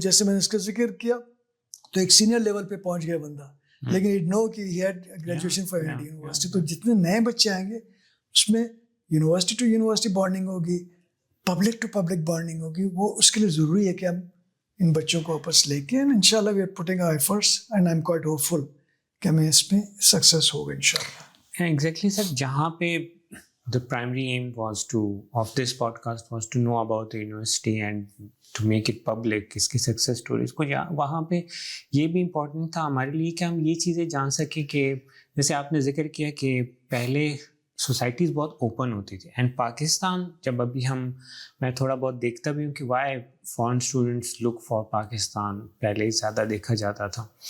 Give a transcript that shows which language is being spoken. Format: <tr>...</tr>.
<ur>جیسے میں نے اس کا ذکر کیا تو ایک سینئر لیول پہ پہنچ گیا بندہ, لیکن اٹ نو کہ</ur> <en>he had graduation from</en> <ur>NID university. تو جتنے نئے بچے آئیں گے اس میں یونیورسٹی ٹو یونیورسٹی بانڈنگ ہوگی, پبلک ٹو پبلک بانڈنگ ہوگی. وہ اس کے لیے ضروری ہے کہ ہم ان بچوں کو واپس لے کے ان شاء اللہ</ur> <en>we are putting our efforts and I am quite hopeful</en> <ur>کہ ہمیں اس میں سکسیس ہوگا ان شاء اللہ. ایگزیکٹلی سر, جہاں پہ</ur> <en>the primary aim of this podcast was to know about the university and to make it public,</en> <ur>اس کی سکسیس اسٹوریز کو. وہاں پہ یہ بھی امپورٹنٹ تھا ہمارے لیے کہ ہم یہ چیزیں جان سکیں کہ جیسے آپ نے ذکر کیا کہ پہلے سوسائٹیز بہت اوپن ہوتی تھی, اینڈ پاکستان جب ابھی میں تھوڑا بہت دیکھتا بھی ہوں کہ</ur> <en>why foreign students look for Pakistan,</en> <ur>پہلے زیادہ دیکھا جاتا تھا.</ur>